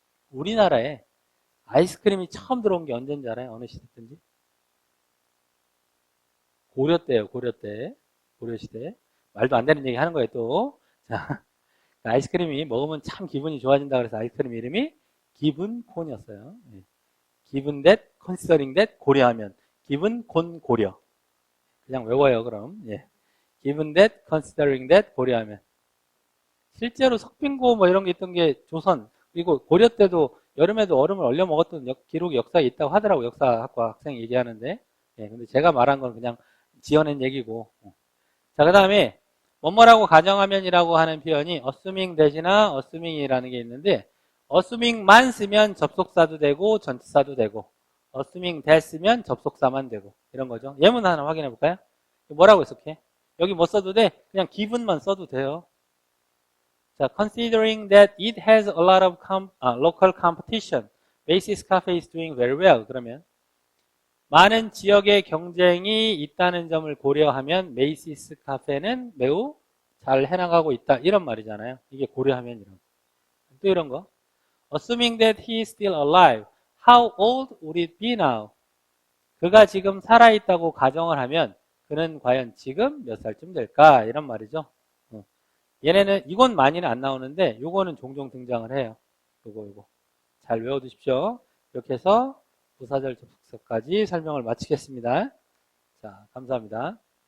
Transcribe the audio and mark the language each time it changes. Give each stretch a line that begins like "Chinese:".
Korean: 우리나라에 아이스크림이 처음 들어온 게 언제인지 알아요? 어느 시대든지? 고려 때예요. 고려 때. 고려 시대. 말도 안 되는 얘기 하는 거예요, 또. 자, 아이스크림이 먹으면 참 기분이 좋아진다 그래서 아이스크림 이름이 기분콘이었어요. 기분 that, considering that, 고려하면. 기분콘 고려. 그냥 외워요, 그럼. 기분 that, considering that, 고려하면. 실제로 석빙고 뭐 이런 게 있던 게 조선, 그리고 고려 때도 여름에도 얼음을 얼려 먹었던 기록이 역사에 있다고 하더라고, 역사학과 학생이 얘기하는데. 예, 근데 제가 말한 건 그냥 지어낸 얘기고. 자, 그 다음에 뭐뭐라고 가정하면이라고 하는 표현이 assuming that이나 assuming이라는 게 있는데, assuming만 쓰면 접속사도 되고 전치사도 되고, assuming that 쓰면 접속사만 되고, 이런 거죠. 예문 하나 확인해 볼까요? 뭐라고 해석해? 여기 뭐 써도 돼? 그냥 given만 써도 돼요.
English: 자, considering that it has a lot of local competition, Macy's Cafe is doing very well.
Korean: 그러면 많은 지역의 경쟁이 있다는 점을 고려하면 메이시스 카페는 매우 잘 해나가고 있다. 이런 말이잖아요. 이게 고려하면 이런 거. 또 이런 거.
English: Assuming that he is still alive, how old would it be now?
Korean: 그가 지금 살아있다고 가정을 하면 그는 과연 지금 몇 살쯤 될까? 이런 말이죠. 얘네는 이건 많이는 안 나오는데 요거는 종종 등장을 해요. 요거 잘 외워두십시오. 이렇게 해서 부사절 접속사까지 설명을 마치겠습니다. 자, 감사합니다.